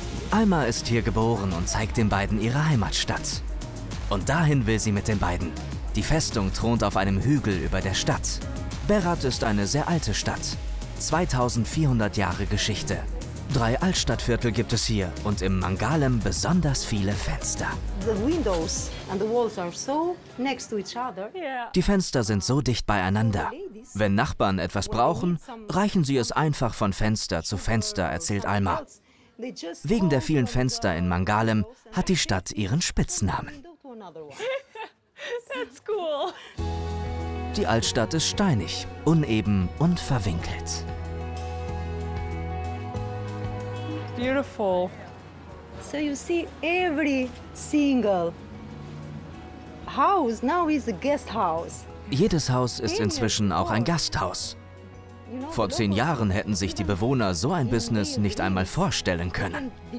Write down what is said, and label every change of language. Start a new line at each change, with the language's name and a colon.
German: Alma ist hier geboren und zeigt den beiden ihre Heimatstadt. Und dahin will sie mit den beiden. Die Festung thront auf einem Hügel über der Stadt. Berat ist eine sehr alte Stadt. 2400 Jahre Geschichte. Drei Altstadtviertel gibt es hier und im Mangalem besonders viele Fenster.
English: The windows and the walls are so next to each other.
German: Die Fenster sind so dicht beieinander. Wenn Nachbarn etwas brauchen, reichen sie es einfach von Fenster zu Fenster, erzählt Alma. Wegen der vielen Fenster in Mangalem hat die Stadt ihren Spitznamen.
English: That's cool.
German: Die Altstadt ist steinig, uneben und verwinkelt.
English: Beautiful. So you see every single house now is a guest house.
German: Jedes Haus ist inzwischen auch ein Gasthaus. Vor 10 Jahren hätten sich die Bewohner so ein Business nicht einmal vorstellen können.